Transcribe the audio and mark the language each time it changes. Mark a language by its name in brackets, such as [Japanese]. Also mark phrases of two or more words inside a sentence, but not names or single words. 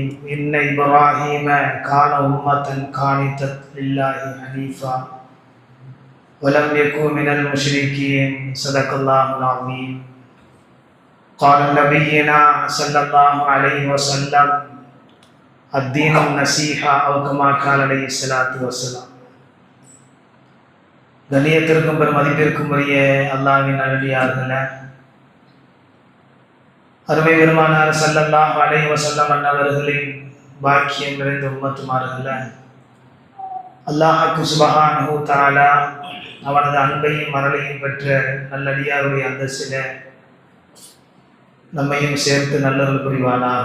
[Arabic] إن إبراهيم كان أمة قانتا لله حنيفا ولم يكن من المشركين. صدق الله العظيم. قال نبينا صلى الله عليه وسلم: الدين النصيحة أو كما قال عليه الصلاة والسلام. [Tamil] கண்ணியத்திற்கும் பெருமதிப்பிற்கும் உரிய அல்லாஹ்வின் நல்லடியார்களே, அருமை பெருமானார் [Arabic] صلى الله عليه وسلم [Tamil] அன்னவர்களின் பாக்கியம் நிறைந்த உம்மத்துமார்களே, [Arabic] الله سبحانه وتعالى [Tamil] அவனது அன்பையும் மரளையும் பெற்ற நல்லடியாருடைய அந்தஸ்தில நம்மையும் சேர்த்து நல்லருள் புரிவானாக.